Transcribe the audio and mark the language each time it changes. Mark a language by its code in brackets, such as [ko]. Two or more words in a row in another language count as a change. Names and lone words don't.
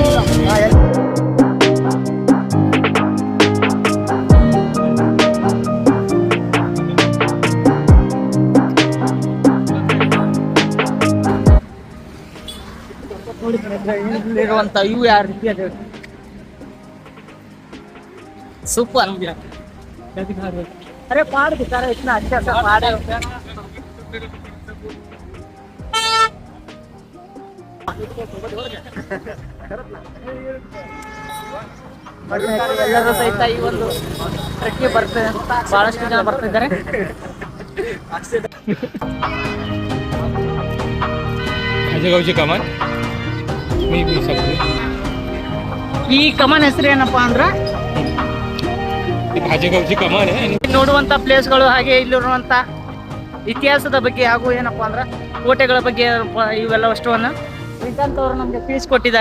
[kn] ಇಲ್ಲಿರುವಂತ ಇವು ಯಾವ ರೀತಿ ಅದೇ ಸೂಪರ್. [hi] अरे पहाड़ दिखा रहा है, इतना अच्छा सा पहाड़ है. [kn] ಎಲ್ಲರೂ ಸಹಿತ ಈ ಒಂದು ಟ್ರೆಕ್ಗೆ ಬರ್ತಾರೆ, ಬಹಳಷ್ಟು ಜನ ಬರ್ತಿದ್ದಾರೆ. ಈ ಕಮಾನ್ ಹೆಸರು ಏನಪ್ಪಾ ಅಂದ್ರ ನೋಡುವಂತ ಪ್ಲೇಸ್ಗಳು, ಹಾಗೆ ಇಲ್ಲಿರುವಂತ ಇತಿಹಾಸದ ಬಗ್ಗೆ ಹಾಗೂ ಏನಪ್ಪಾ ಅಂದ್ರ ಕೋಟೆಗಳ ಬಗ್ಗೆ ಇವೆಲ್ಲ ವಸ್ತುವನ್ನ ಶ್ರೀಕಾಂತ್ ಅವರು ನಮ್ಗೆ ತಿಳಿಸ್ಕೊಟ್ಟಿದ್ದಾರೆ.